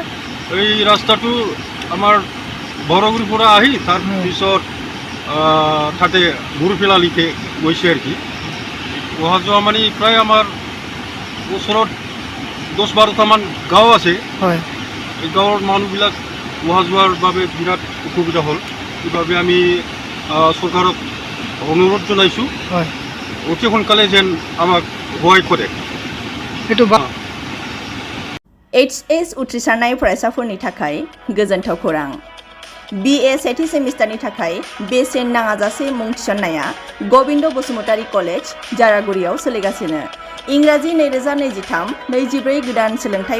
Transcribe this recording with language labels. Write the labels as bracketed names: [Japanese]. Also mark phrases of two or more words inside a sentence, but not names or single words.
[Assamese] এই ৰাস্তাটো আমাৰ বৰগুৰিৰ পৰা আহি তাৰপিছত তাতে গুৰুফেলালিকে গৈছে আৰু কি অহা যোৱা মানে প্ৰায় আমাৰ ওচৰত 10-12টামান গাঁও আছে এই গাঁৱৰ মানুহবিলাক অহা যোৱাৰ বাবে বিৰাট অসুবিধা হ'ল সেইবাবে আমি চৰকাৰক অনুৰোধ জনাইছোঁ অতি সোনকালে যেন আমাক সহায় কৰে [Bodo] आर.स उथ्रिसारनाय फरायसाफोरनि थाखाय गोजोनथाव खौरां BA [English] sixth semester [Bodo] थाखाय बेसेन नाङाजासे मुं थिसननाया गबिन्द बसुमतारी कलेज जारागुरियाव सोलिगासिनो इंराजि 2023-24 गोदान सोलोंथाइ